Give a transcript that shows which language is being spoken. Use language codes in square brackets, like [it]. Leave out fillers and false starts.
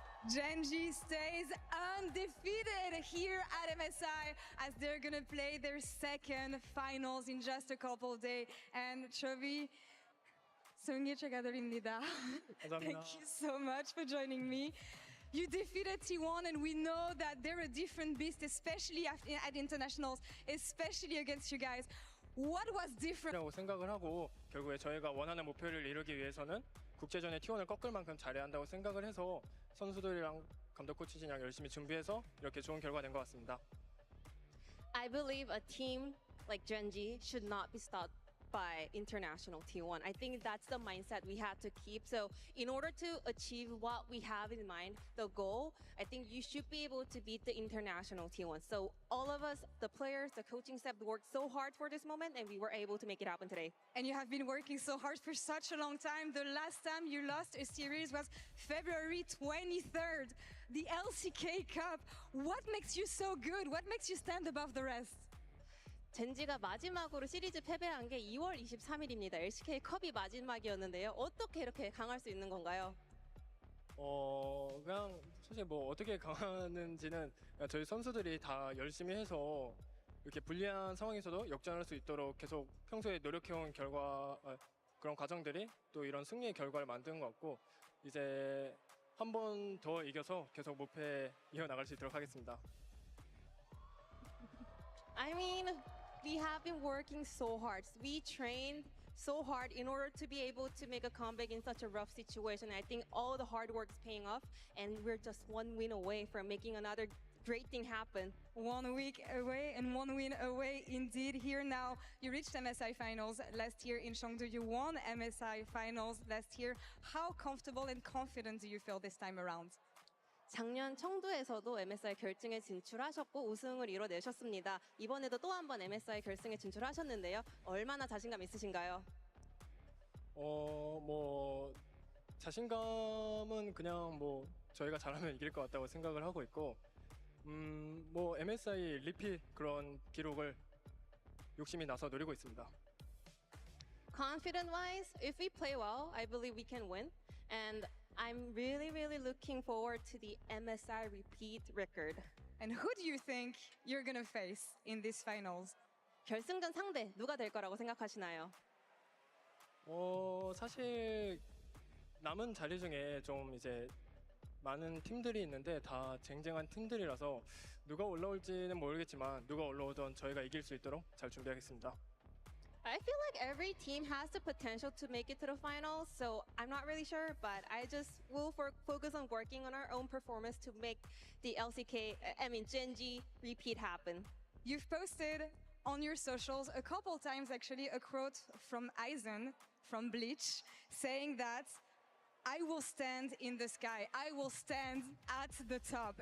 [en] Gen.G stays undefeated here at MSI as they're gonna play their second finals in just a couple of days. [ko] And Chovy, 승리 축하드립니다. [en] Thank you so much for joining me. You defeated T1, and we know that they're a different beast, especially at internationals, especially against you guys. What was different? [ko] 라고 생각을 하고 결국에 저희가 원하는 목표를 이루기 위해서는 국제전에 T1을 꺾을 만큼 잘해야 한다고 생각을 해서 선수들이랑 감독 코치진이랑 열심히 준비해서 이렇게 좋은 결과 낸 것 같습니다. [en] I believe a team like Gen.G should not be stopped by international T1. I think that's the mindset we had to keep. So in order to achieve what we have in mind, the goal, I think you should be able to beat the international T1. So all of us, the players, the coaching staff worked so hard for this moment, and we were able to make it happen today. And you have been working so hard for such a long time. The last time you lost a series was February 23rd, the LCK Cup. What makes you so good? What makes you stand above the rest? [ko] 젠지가 마지막으로 시리즈 패배한 게 2월 23일입니다. LCK 컵이 마지막이었는데요. 어떻게 이렇게 강할 수 있는 건가요? 그냥 사실 뭐 어떻게 강하는지는 저희 선수들이 다 열심히 해서 이렇게 불리한 상황에서도 역전할 수 있도록 계속 평소에 노력해온 결과 그런 과정들이 또 이런 승리의 결과를 만든 것 같고 이제 한 번 더 이겨서 계속 목표에 이어나갈 수 있도록 하겠습니다. [en] I mean, we have been working so hard. We trained so hard in order to be able to make a comeback in such a rough situation. I think all the hard work is paying off, and we're just one win away from making another great thing happen. 1 week away and 1 win away indeed. Here now, you reached MSI finals last year in Chengdu. You won MSI finals last year. How comfortable and confident do you feel this time around? [ko] 작년 청도에서도 MSI 결승에 진출하셨고 우승을 이뤄내셨습니다. 이번에도 또 한 번 MSI 결승에 진출하셨는데요. 얼마나 자신감 있으신가요? 뭐 자신감은 그냥 뭐 저희가 잘하면 이길 것 같다고 생각을 하고 있고 뭐 MSI 리핏 그런 기록을 욕심이 나서 노리고 있습니다. [en] Confident-wise, if we play well, I believe we can win. And I'm really, really looking forward to the MSI repeat record. And who do you think you're gonna face in these finals? [ko] 결승전 상대 누가 될 거라고 생각하시나요? 사실 남은 자리 중에 좀 이제 많은 팀들이 있는데 다 쟁쟁한 팀들이라서 누가 올라올지는 모르겠지만 누가 올라오든 저희가 이길 수 있도록 잘 준비하겠습니다. [en] I feel like every team has the potential to make it to the finals, so I'm not really sure, but I just will focus on working on our own performance to make the Gen.G repeat happen. You've posted on your socials a couple times actually a quote from Aizen from Bleach saying that I will stand in the sky, I will stand at the top.